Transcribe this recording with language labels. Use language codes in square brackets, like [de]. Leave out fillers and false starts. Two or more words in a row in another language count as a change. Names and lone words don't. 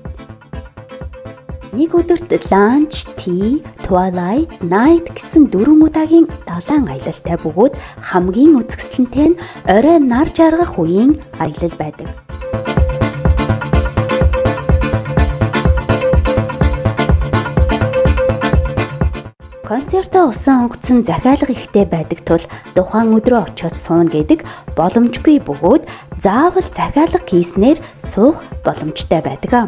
[mn] Нэг өдөрт [en] lunch, tea, twilight, night [mn] гэсэн 4 удаагийн далайн аялалтай бөгөөд хамгийн үзэсгэлэнтэй нь орой нар жаргах үеийн аялал байдаг. Концертоо усан онгоцон захиалга ихтэй байдаг тул тухайн өдрөө очиод сууна гэдэг боломжгүй бөгөөд заавал захиалга хийснээр суух боломжтой байдаг.